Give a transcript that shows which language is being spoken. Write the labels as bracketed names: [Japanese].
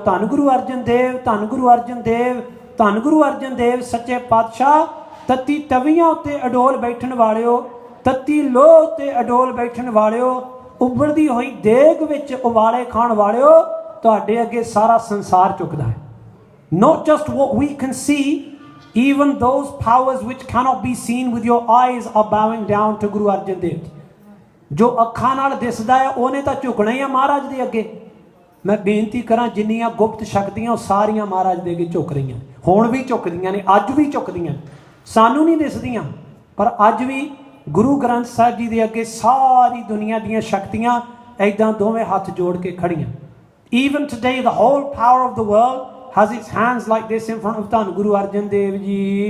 [Punjabi] ਧੰਨ ਗੁਰੂ ਅਰਜਨ ਦੇਵ, ਧੰਨ ਗੁਰੂ ਅਰਜਨ ਦੇਵ, ਧੰਨ ਗੁਰੂ ਅਰਜਨ ਦੇਵ ਸੱਚੇ ਪਾਤਸ਼ਾਹ। ਤੱਤੀ ਤਵੀਆਂ ਉੱਤੇ ਅਡੋਲ ਬੈਠਣ ਵਾਲਿਓ, ਤੱਤੀ ਲੋਹ ਉੱਤੇ ਅਡੋਲ ਬੈਠਣ ਵਾਲਿਓ, ਉਬਲਦੀ ਹੋਈ ਦੇਗ ਵਿੱਚ ਉਬਾਲੇ ਖਾਣ ਵਾਲਿਓ, ਤੁਹਾਡੇ ਅੱਗੇ ਸਾਰਾ ਸੰਸਾਰ ਝੁਕਦਾ ਹੈ। [English] Not just what we can see, even those powers which cannot be seen with your eyes are bowing down to Guru Arjan Dev Ji. [Punjabi] ਜੋ ਅੱਖਾਂ ਨਾਲ ਦਿਸਦਾ ਹੈ ਉਹਨੇ ਤਾਂ ਝੁਕਣਾ ਹੀ ਆ ਮਹਾਰਾਜ ਦੇ ਅੱਗੇ। ਮੈਂ ਬੇਨਤੀ ਕਰਾਂ ਜਿੰਨੀਆਂ ਗੁਪਤ ਸ਼ਕਤੀਆਂ ਉਹ ਸਾਰੀਆਂ ਮਹਾਰਾਜ ਦੇ ਅੱਗੇ ਝੁਕ ਰਹੀਆਂ, ਹੁਣ ਵੀ ਝੁਕਦੀਆਂ ਨੇ, ਅੱਜ ਵੀ ਝੁਕਦੀਆਂ। ਸਾਨੂੰ ਨਹੀਂ ਦਿਸਦੀਆਂ ਪਰ ਅੱਜ ਵੀ ਗੁਰੂ ਗ੍ਰੰਥ ਸਾਹਿਬ ਜੀ ਦੇ ਅੱਗੇ ਸਾਰੀ ਦੁਨੀਆ ਦੀਆਂ ਸ਼ਕਤੀਆਂ ਐਦਾਂ ਦੋਵੇਂ ਹੱਥ ਜੋੜ ਕੇ ਖੜੀਆਂ। [English] Even today the whole power of the world has its hands like this in front of ਧੰਨ ਗੁਰੂ ਅਰਜਨ ਦੇਵ ਜੀ।